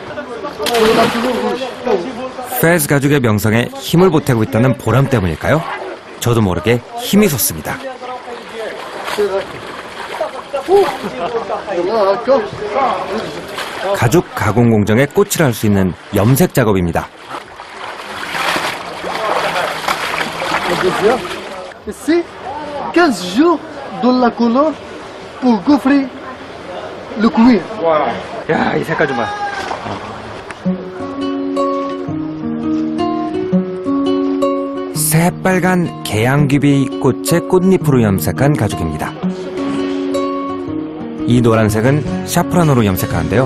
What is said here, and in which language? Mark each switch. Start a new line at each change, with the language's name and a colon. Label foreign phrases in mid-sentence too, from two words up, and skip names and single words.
Korean: 페즈 가죽의 명성에 힘을 보태고 있다는 보람 때문일까요? 저도 모르게 힘이 솟습니다. 가죽 가공 공정에 꽃을 할 수 있는 염색 작업입니다.
French: Ici, 15 jours de la couleur pour gaufrer le cuir.
Korean: 야, 이 색깔 좀 봐. 새빨간 개양귀비 꽃의 꽃잎으로 염색한 가죽입니다. 이 노란색은 샤프란으로 염색하는데요.